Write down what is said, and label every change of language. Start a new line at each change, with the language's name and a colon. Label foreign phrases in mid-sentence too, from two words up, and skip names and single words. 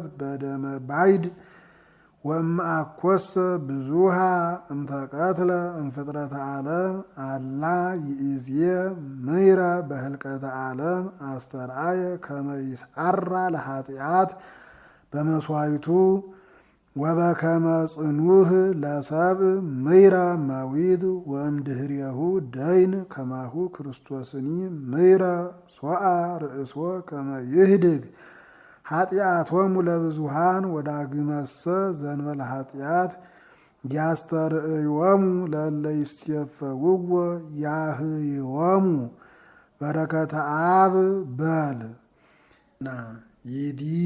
Geez: በደመ ባይድ ወእምአኮሰ ብዙሃ እምተቀትለ እምፍጥረተ ዓለም አላ ይእዜ ምይረ በህልቀተ ዓለም አስተርአየ ከመ ይስዓራ ለኃጢአት በመስዋዕቱ ወበከመ ጽኑህ ለሰብእ ምይረ መዊት ወእምድህሬሁ ደይን ከማሁ ክርስቶስኒ ምይረ ሶአ ርእሶ ከመ ይህድግ ኃጢአቶሙ ለብዙሃን ወዳግመሰ ዘእንበለ ኃጢአት ያስተርእዮሙ ለእለ ይሴፈውዎ ያህይዎሙ በረከተ አብ በል ና ይዲ